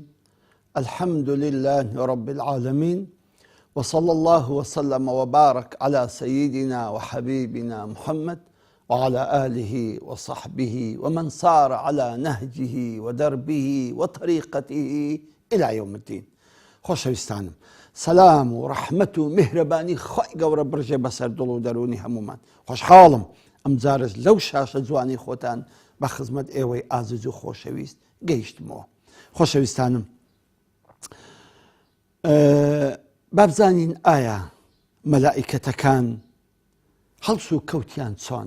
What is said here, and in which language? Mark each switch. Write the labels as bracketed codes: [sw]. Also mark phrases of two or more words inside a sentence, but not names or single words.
[ar] الحمد لله رب العالمين، وصلى الله وسلم وبارك على سيدنا وحبيبنا محمد وعلى آله وصحبه ومن صار على نهجه ودربه وطريقته إلى يوم الدين. [ckb] خۆشەویستانم، سلام و ڕەحمەت و میهرەبانی خۆی گەورە برژێ بەسەر دڵ و دەرونی هەمومان. خۆشحاڵم ئەم جارش لەو شاشە جوانی خۆتان بە خزمەت ئێوەی ئازیز و خۆشەویست گەیشتمەوە. خۆشەویستانم، بابزانین ئایا مەلائیکەتەکان هەڵس و کەوتیان چۆنە؟